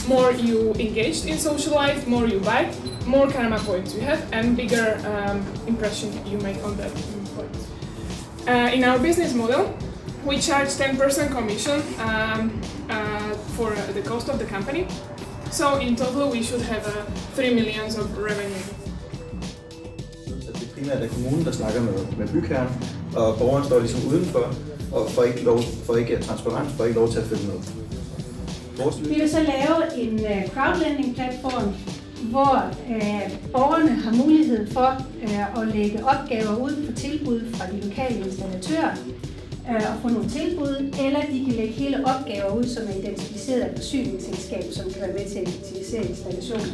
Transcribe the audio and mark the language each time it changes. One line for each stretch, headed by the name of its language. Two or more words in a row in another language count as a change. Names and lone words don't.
English: More you engaged in social life, more you buy, more karma points you have, and bigger impression you make on that points. In our business model, we charge 10% commission for the cost of the company. So in total, we should have 3 million of revenue.
Danish: Det er primært kommunen, der snakker med bygherren, og borgeren står ligesom udenfor. og får ikke transparens, får ikke lov til at følge med. Vi vil så lave en crowdlending-platform, hvor borgerne har mulighed for at lægge opgaver ud på tilbud fra de lokale installatører og få nogle tilbud, eller de kan lægge hele opgaver ud, som er identificeret af forsyningsselskab, som kan være med til at effektivisere installationen.